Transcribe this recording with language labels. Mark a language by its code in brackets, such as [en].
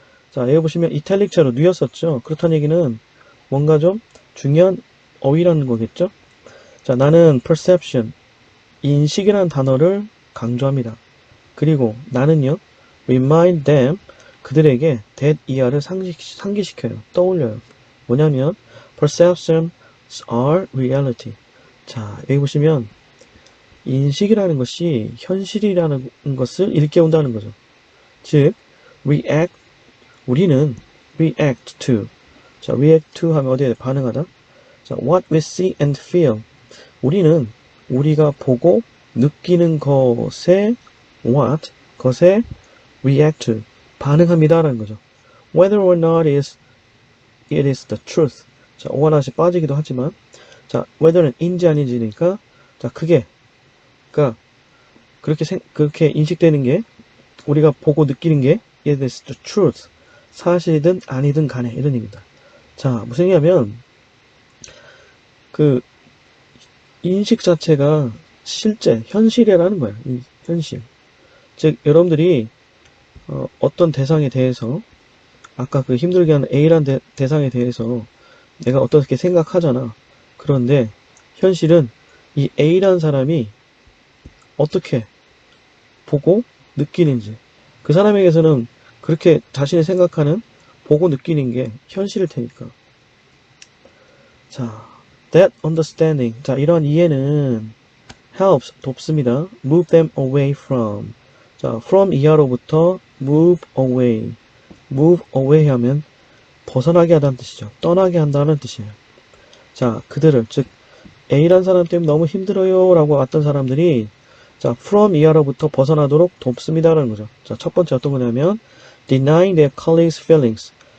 [ko] 자, 여기 보시면 이탈릭자로 뉘었었죠. 그렇다는 얘기는 뭔가 좀 중요한 어휘라는 거겠죠. 자, 나는 perception, 인식이라는 단어를 강조합니다. 그리고 나는요, [en] remind them, [ko] 그들에게 that ER을 상기시켜요. 떠올려요. 뭐냐면 [en] perceptions are reality. [ko] 자, 여기 보시면 인식이라는 것이 현실이라는 것을 일깨운다는 거죠. 즉, 우리는 [en] react to. [ko] 자, react to 하면 어디에 반응하다? [en] 자, what we see and feel. [ko] 우리는 우리가 보고 느끼는 것에 것에 [en] react to, [ko] 반응합니다라는 거죠. [en] Whether or not it is the truth. [ko] 자, 오하나시 빠지기도 하지만, 자, whether는 인지 아닌지니까, 자, 그러니까 그렇게 인식되는 게 우리가 보고 느끼는 게 [en] it is the truth. [ko] 사실이든 아니든 간에 이런 얘기입니다. 자, 무슨 얘기냐면 그 인식 자체가 실제 현실이라는 거예요. 이 현실. 즉 여러분들이 어떤 대상에 대해서 아까 그 힘들게 하는 A라는 대상에 대해서 내가 어떻게 생각하잖아. 그런데 현실은 이 A라는 사람이 어떻게 보고 느끼는지, 그 사람에게서는 그렇게 자신이 생각하는 보고 느끼는 게 현실일 테니까. [en] 자, that understanding. [ko] 자, 이러한 이해는 [en] helps, [ko] 돕습니다. [en] move them away from. [ko] 자, from 이하로부터 [en] move away. [ko] move away 하면 벗어나게 하다는 뜻이죠. 떠나게 한다는 뜻이에요. 자, 그들을, 즉 A라는 사람 때문에 너무 힘들어요 라고 왔던 사람들이 자, from 이하로부터 벗어나도록 돕습니다라는 거죠. 자, 첫 번째 어떤 거냐면 [en] denying their colleagues' feelings.